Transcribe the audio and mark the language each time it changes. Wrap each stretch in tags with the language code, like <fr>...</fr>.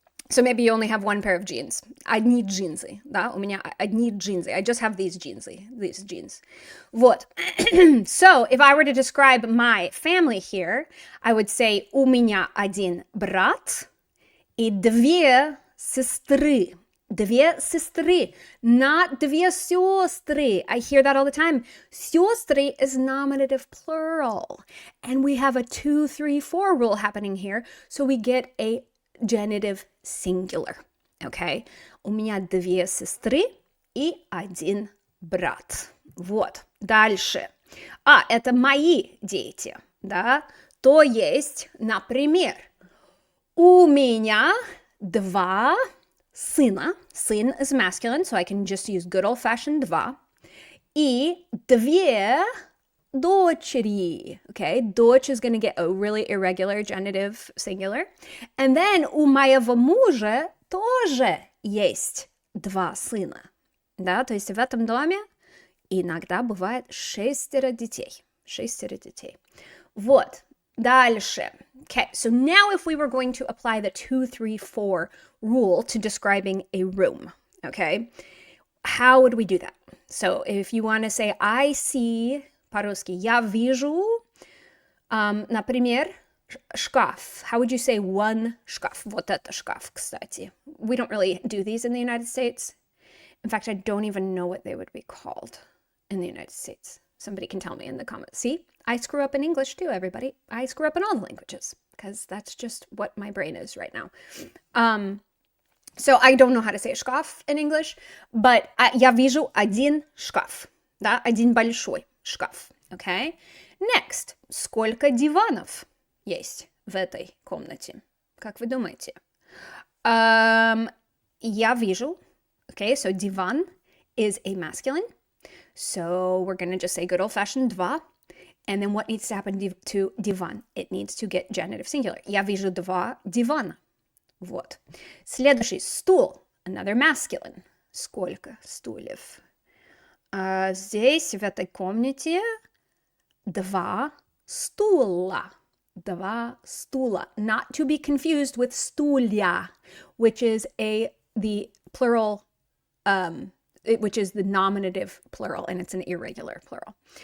<en>So maybe you only have one pair of jeans.</en> <ru>Одни джинсы, да? У меня одни джинсы.</ru> <en>I just have these jeans.</en> <ru>Вот.</ru> <en>So if I were to describe my family here, I would say</en> <ru>у меня один брат и две сестры. Две сестры, not две сестры.</ru> <en>I hear that all the time. Сестры is nominative plural. And we have a 2, 3, 4 rule happening here. So we get a genitive singular, okay?</en> <ru>У меня две сестры и один брат. Вот. Дальше. Это мои дети, да? То есть, например, у меня 2 сына.</ru> <en>Сын is masculine, so I can just use good old-fashioned 2.</en> <ru>И 2 дочери, okay?</ru> <en>Дочь is going to get a really irregular genitive singular. And then</en> <ru>у моего мужа тоже есть 2 сына. Да, то есть в этом доме иногда бывает 6 детей. 6 детей. Вот. Дальше.</ru> <en>Okay, so now if we were going to apply the 2, 3, 4 rule to describing a room, okay? How would we do that? So if you want to say, I see...</en> <ru>По-русски, я вижу, например, шкаф.</ru> <en>How would you say one шкаф?</en> <ru>Вот это шкаф, кстати.</ru> <en>We don't really do these in the United States. In fact, I don't even know what they would be called in the United States. Somebody can tell me in the comments. See, I screw up in English too, everybody. I screw up in all the languages because that's just what my brain is right now. So I don't know how to say шкаф in English, but</en> <ru>я вижу один шкаф, да, один большой шкаф,</ru> <en>okay?</en> <ru>Next, сколько диванов есть в этой комнате? Как вы думаете? Я вижу,</ru> <en>okay, so диван is a masculine, so we're going to just say good old-fashioned 2, and then what needs to happen to диван? It needs to get genitive singular.</en> <ru>Я вижу 2 дивана. Вот. Следующий, стул,</ru> <en>another masculine.</en> <ru>Сколько стульев? Здесь, в этой комнате, 2 стула. 2 стула.</ru> <en>Not to be confused with стулья, which is the plural, which is the nominative plural, and it's an irregular plural.</en>